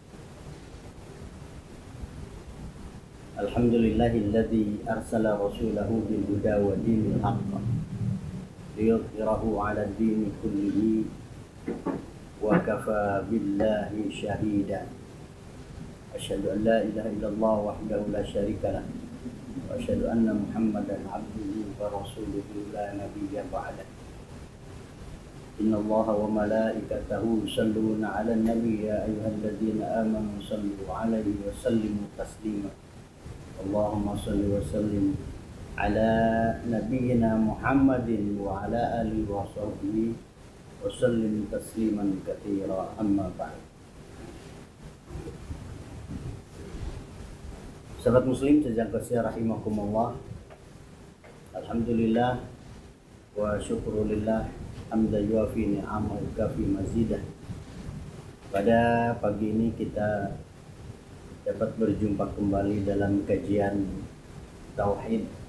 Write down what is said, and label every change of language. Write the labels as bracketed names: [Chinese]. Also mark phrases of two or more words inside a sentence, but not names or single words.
[Arabic] الحمد لله الذي أرسل رسوله بالهدى ودين الحق ليظهره على الدين كله وكفى بالله شهيدا. أشهد أن لا إله إلا الله وحده لا شريك له وأشهد أن محمدا عبده ورسوله لا نبي بعده. إن الله وملائكته يصلون على النبي يا أيها الذين آمنوا صلوا عليه وسلموا تسليما. اللهم صل وسلم على نبينا محمد وعلى آله وصحبه وسلم تسليما كثيرا، أما بعد. [Indonesian] Sahabat muslim sejak kasih rahimakumullah. [Arabic] الحمد لله والشكر لله حمدا يوافي نعمه كافي مزيده. [Indonesian] Pada pagi ini kita dapat berjumpa kembali dalam kajian tauhid.